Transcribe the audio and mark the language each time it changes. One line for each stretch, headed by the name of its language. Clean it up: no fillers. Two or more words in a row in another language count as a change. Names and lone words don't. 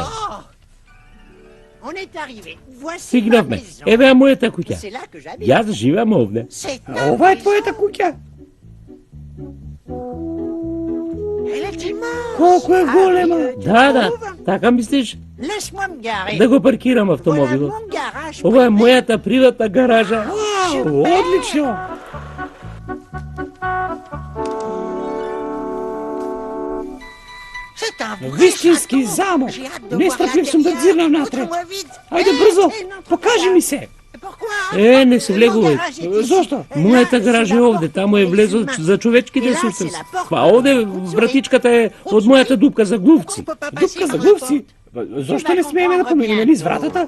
French: On est arrivé. Voici ma
Macedonian: Стигнавме.
French: maison.
Macedonian: Еве е мојата куќа.
French: C'est là que j'habite.
Macedonian: Јас живеам овде.
French: C'est
Macedonian: А
French: ta
Macedonian: ова е
French: maison.
Macedonian: твојата куќа.
French: Elle est immense.
Macedonian: Колку е голема. Да, така мислиш
French: Laisse-moi me garer.
Macedonian: да го паркирам
French: Voilà
Macedonian: автомобилот.
French: mon garage.
Macedonian: Ова е мојата приватна гаража. Вау, одлично.
French: C'est un vrai
Macedonian: Вистински
French: château.
Macedonian: замок.
French: J'ai hâte de
Macedonian: Не
French: voir
Macedonian: страплив сум да
French: l'intérieur.
Macedonian: дзирнам натре.
French: Montre-moi vite.
Macedonian: Ајде Eh, брзо,
French: eh, n'entre
Macedonian: покажи
French: pas.
Macedonian: ми се.
French: Pourquoi?
Macedonian: Не се влегувај. Зошто? Мојата гаража е овде, таму е влезо за човечките сустреси. Па овде вратичката е од мојата дупка за глувци. Дупка за глувци. Зошто не смееме да поминеме низ вратата?